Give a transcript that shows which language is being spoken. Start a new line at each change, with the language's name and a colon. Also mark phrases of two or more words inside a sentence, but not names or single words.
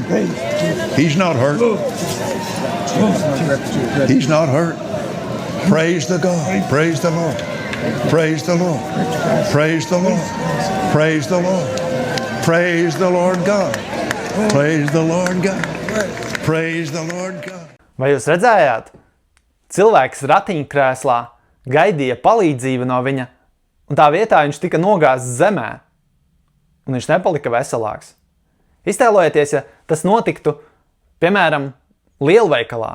English: He's not hurt. He's not hurt. Praise the God. Praise the Lord. Praise the Lord. Praise the Lord. Praise the Lord. Praise the Lord God. Praise the Lord God. Praise the Lord God.
Latvian: Vai jūs redzējāt? Cilvēks ratiņkrēslā gaidīja palīdzību no viņa, un tā vietā viņš tika nogāzts zemē, un viņš nepalika veselāks. Iztēlojieties, ja tas notiktu, piemēram, lielveikalā.